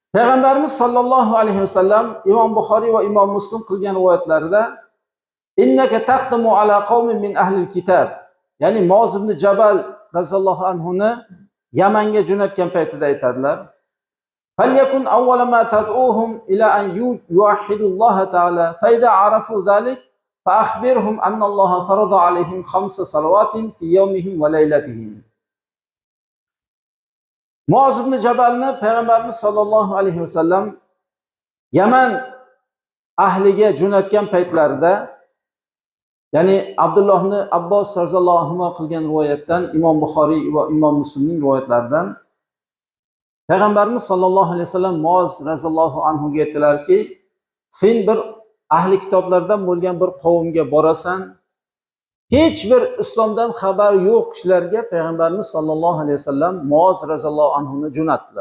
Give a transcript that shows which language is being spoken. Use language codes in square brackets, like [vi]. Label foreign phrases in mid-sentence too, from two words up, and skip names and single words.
[uz] Peygamberimiz [ar] صلى الله عليه وسلم [uz] İmam Buxoriy va Imom Muslim qilgan rivoyatlarida [ar] إنك تقدم على قوم من أهل الكتاب, [uz] ya'ni Muoz ibn Jabal raziyallohu anhuni Yamanga jo'natgan paytida aytadilar. [ar] فليكن أول ما تدعوهم إلى أن يوحدوا الله تعالى فإذا عرفوا ذلك فأخبرهم أن الله فرض عليهم خمس صلوات في يومهم وليلتهم. [uz] Muoz ibn Jabalni Peygamberimiz [ar] صلى الله عليه وسلم [uz] Yaman ahliga jo'natgan paytlarida, ya'ni Abdulloh ibn Abbos [ar] رضي الله عنه [uz] qilgan rivoyatdan, Imom Buxoriy va Imom Muslimning rivoyatlaridan Peygamberimiz [ar] صلى الله عليه وسلم [uz] Muoz radhiyallohu anhuga aytdilarki, sen bir ahli kitoblardan bo'lgan bir qavmga borasan, hech bir islomdan xabar yo'q kishilarga Peygamberimiz sallallohu alayhi vasallam Muoz radhiyallohu anhuni jo'natdilar.